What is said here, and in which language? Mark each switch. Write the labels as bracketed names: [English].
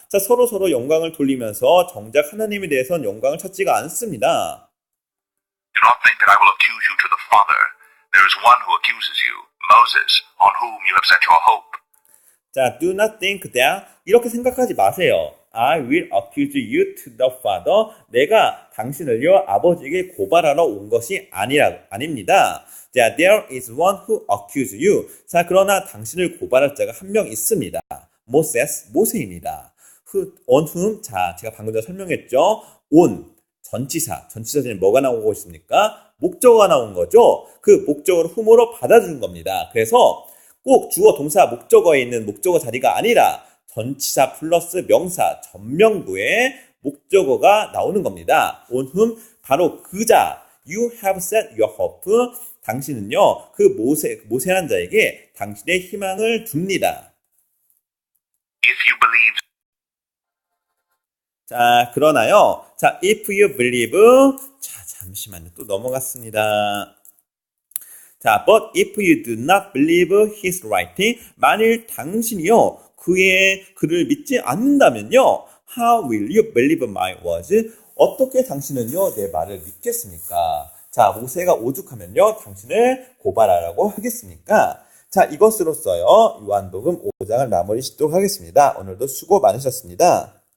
[Korean] 자, 서로 영광을 돌리면서 정작 하나님에 대해서는 영광을 찾지가 않습니다. [English] Do not think that I will accuse you to the Father. There is one who accuses you, Moses, on whom you have set your hope. 자, do not think that [Korean] 이렇게 생각하지 마세요. [English] I will accuse you to the Father. [Korean] 내가 당신을요, 아버지에게 고발하러 온 것이 아닙니다. [English] 자, there is one who accuses you. [Korean] 자, 그러나 당신을 고발할 자가 한 명 있습니다. 모세입니다. [English] on whom, [Korean] 자, 제가 방금 전에 설명했죠. on, 전치사 중에 뭐가 나오고 있습니까? 목적어가 나온 거죠. 그 목적어를 whom으로 받아주는 겁니다. 그래서 꼭 주어, 동사, 목적어에 있는 목적어 자리가 아니라 전치사 플러스 명사, 전명구에 목적어가 나오는 겁니다. [English] on whom, [Korean] 바로 그 자, [English] you have set your hope. [Korean] 당신은요, 그 모세한 자에게 당신의 희망을 둡니다. [English] If you believe, [Korean] 자, 그러나요. 자, [English] if you believe. [Korean] 자, 잠시만요. 또 넘어갔습니다. [English] 자, but if you do not believe his writing. [Korean] 만일 당신이요, 그를 믿지 않는다면요. [English] How will you believe my words? [Korean] 어떻게 당신은요, 내 말을 믿겠습니까? 자, 모세가 오죽하면요, 당신을 고발하라고 하겠습니까? 자, 이것으로써요, 요한복음 5장을 마무리 짓도록 하겠습니다. 오늘도 수고 많으셨습니다.